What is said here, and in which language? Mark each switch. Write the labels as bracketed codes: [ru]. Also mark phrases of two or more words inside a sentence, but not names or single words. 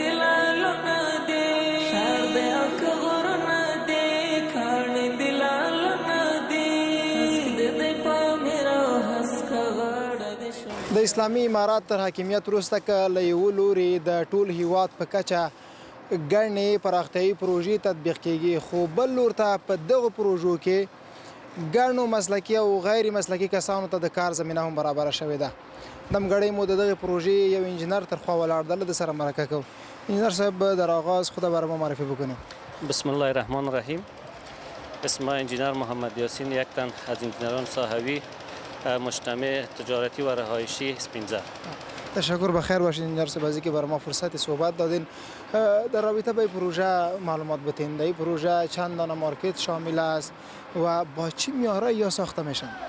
[ps] د اسلامي امارات تر حاکمیت وروسته که له یوه لوري د ټول هیواد په کچه ګڼې پراختیایي پروژې تطبیق کیږي، خو بل لور ته په دغو پروژو کې ګڼو مسلکي او غیر مسلکي کسانو ته د کار زمینه هم برابره شوې ده. دمګړی مو د دغې پروژې یو انجینر تر خوا ولاړ ده، له ده سره مرکه کوو. [fa] انجینر صاحب در آغاز خود برای ما معرفی بکنیم. [ar] بسم الله الرحمن الرحیم. [fa] اسم انجینر محمد یاسین، یک تن از انجینران ساحوی مجتمع تجارتی و رهایشی سپینزر. تشکر، بخیر باشید انجینر صاحب از اینکه برای ما فرصت صحبت دادین. در رابطه با پروژه معلومات بتین. این پروژه چند دانه مارکت شامل است و با چه معیارایی یا ساخته میشن؟